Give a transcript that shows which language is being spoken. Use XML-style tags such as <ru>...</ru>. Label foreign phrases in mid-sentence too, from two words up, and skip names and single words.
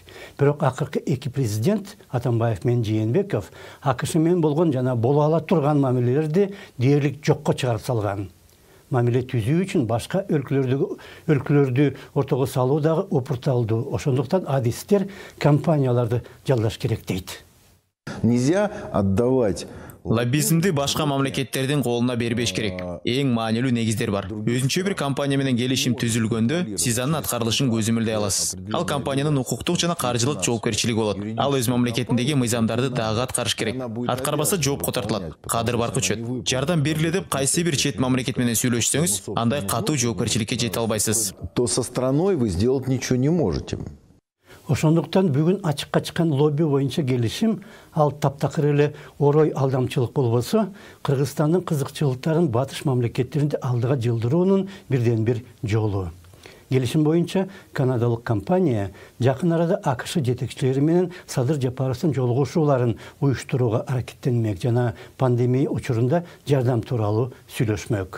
<ky>Бирок акыркы эки президент, Атамбаев менен Жээнбеков, АКШ менен болгон жана боло ала турган мамилелерди дээрлик жокко чыгарып салган. Мамиле түзүү үчүн башка өлкөлөрдү ортого салуу дагы опурталдуу. Ошондуктан адистер компанияларды жалдаш керек дейт.</ky> <ru>Нельзя отдавать.</ru> <ky>Лоббизмди башка мамлекеттердин колуна бербеш керек. Эң маанилүү негиздер бар. Өзүнчө бир компания менен келишим түзүлгөндө, сиз анын аткарылышын көзөмөлдөй аласыз. Ал компаниянын укуктук жана каржылык жоопкерчилиги болот. Ал өз мамлекетиндеги мыйзамдарды дагы аткарыш керек. Аткарбаса жоопко тартылат. Кадыр баркы өчөт. Жардам бергиле деп кайсы бир чет мамлекет менен сүйлөшсөңүз, андай катуу жоопкерчиликке жете албайсыз.</ky> <ru>То со страной вы сделать ничего не можете.</ru> <ky>Ошондуктан бүгүн ачыкка чыккан лобби боюнча келишим ал таптакыр эле орой алдамчылык болбосо, Кыргызстандын кызыкчылыктарын батыш мамлекеттеринде алдыга жылдыруунун бирден бир жолу. Келишим боюнча канадалык компания жакын арада АКШ жетекчилери менен Садыр Жапаровдун жолугушууларын уюштурууга аракеттенмек жана пандемия учурунда жардам тууралуу сүйлөшмөк.</ky>